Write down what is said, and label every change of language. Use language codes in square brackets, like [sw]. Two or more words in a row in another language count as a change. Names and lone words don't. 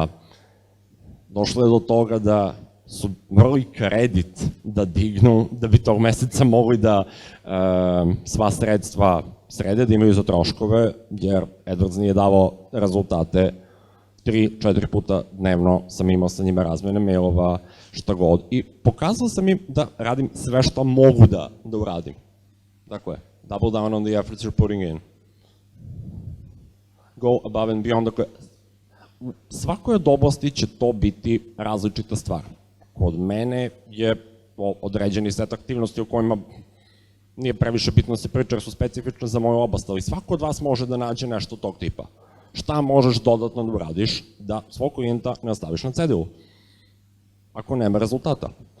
[sr] Došlo je do toga da su morali kredit da dignu, da bi tog meseca mogli da sva sredstva srede, da imaju za troškove, jer AdWords nije davao rezultate. 3-4 puta dnevno sam imao sa njima razmene mailova, šta god. I pokazao sam im da radim sve što mogu da uradim. Dakle, [en] double down on the efforts you're putting in. Go above and beyond. [sr] Dakle, u svakoj od oblasti će to biti različita stvar. Kod mene je određeni set aktivnosti o kojima nije previše bitno da se priča jer su specifične za moju oblast, ali svako od vas može da nađe nešto tog tipa. Šta možeš dodatno da uradiš da svog klijenta ne ostaviš na cedilu, ako nema rezultata.